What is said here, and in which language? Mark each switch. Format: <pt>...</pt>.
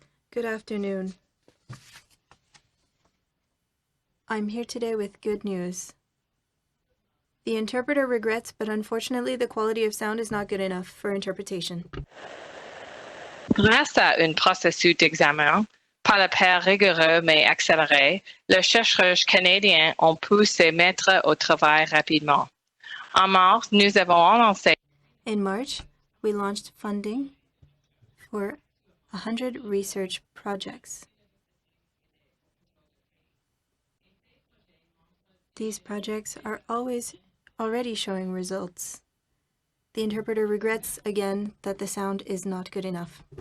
<en>Good afternoon. I'm here today with good news. The interpreter regrets, but unfortunately the quality of sound is not good enough for interpretation.</en> <fr>Grâce à un processus d'examen, par le pair rigoureux mais accéléré, les chercheurs canadiens ont pu se mettre au travail rapidement. En mars, nous avons lancé.</fr> <en>In March, we launched funding for 100 research projects. These projects are already showing results. The interpreter regrets again that the sound is not good enough.</en>